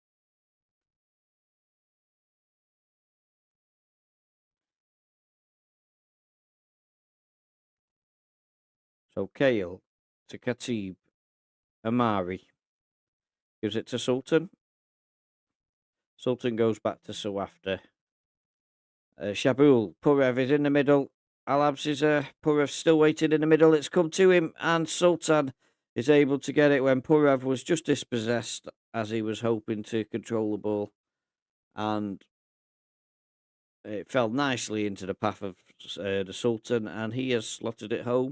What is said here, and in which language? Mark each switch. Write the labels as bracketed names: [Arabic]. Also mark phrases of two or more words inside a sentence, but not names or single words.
[English] So Kale to Khatib. Amari gives it to Sultan. Sultan goes back to Sawafta. Shabul. Purev is in the middle. Alabs is Purev still waiting in the middle. It's come to him, and Sultan is able to get it when Purev was just dispossessed as he was hoping to control the ball. And it fell nicely into the path of the Sultan, and he has slotted it home.